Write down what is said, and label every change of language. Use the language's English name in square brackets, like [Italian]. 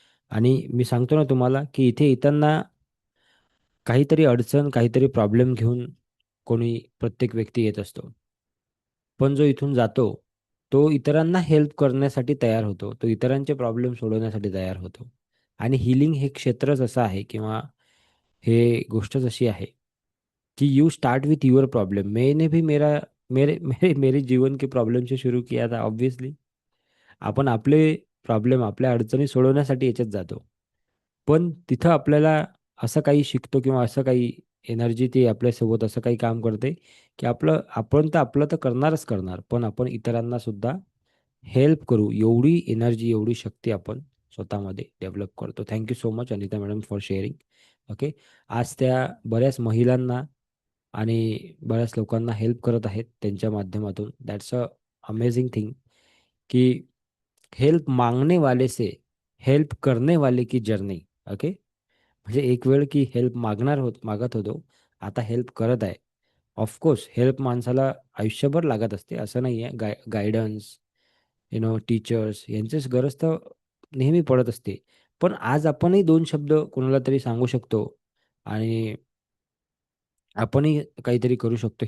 [Marathi] आणि मी सांगतो ना तुम्हाला की इथे येताना काहीतरी अडचण, काहीतरी प्रॉब्लेम घेऊन कोणी प्रत्येक व्यक्ती येत असतो. पण जो इथून जातो, तो इतरांना हेल्प करण्यासाठी तयार होतो. तो इतरांचे प्रॉब्लेम सोडवण्यासाठी तयार होतो. आणि हीलिंग हे क्षेत्रच असं आहे किंवा हे गोष्टच अशी आहे कि [English] You start with your problem. [Hindi] मैंने भी मेरा मेरे मेरे मेरे जीवन के प्रॉब्लम से शुरू किया था ऑब्वियसली. [Marathi] आपण आपले प्रॉब्लेम, आपल्या अडचणी सोडवण्यासाठी याच्यात जातो. पण तिथं आपल्याला असं काही शिकतो किंवा असं काही एनर्जी ती आपल्यासोबत असं काही काम करते की आपण तर करणारच करणार, पण आपण इतरांना सुद्धा हेल्प करू एवढी एनर्जी, एवढी शक्ती आपण स्वतःमध्ये डेव्हलप करतो. [English] Thank you so much Anita madam for sharing. [Marathi] Okay. आज त्या बऱ्याच महिलांना आणि बऱ्याच लोकांना हेल्प करत आहेत त्यांच्या माध्यमातून. [English] that's a amazing thing [Hindi] की हेल्प मांगने वाले से हेल्प करने वाले की जर्नी. ओके. [Marathi] म्हणजे एक वेळ की हेल्प मागत होतो, आता हेल्प करत आहे. ऑफकोर्स हेल्प माणसाला आयुष्यभर लागत असते, असं नाही आहे. गायडन्स, टीचर्स यांचीच गरज तर नेहमी पडत असते. पण आज आपणही दोन शब्द कोणाला तरी सांगू शकतो आणि आपणही काहीतरी करू शकतो.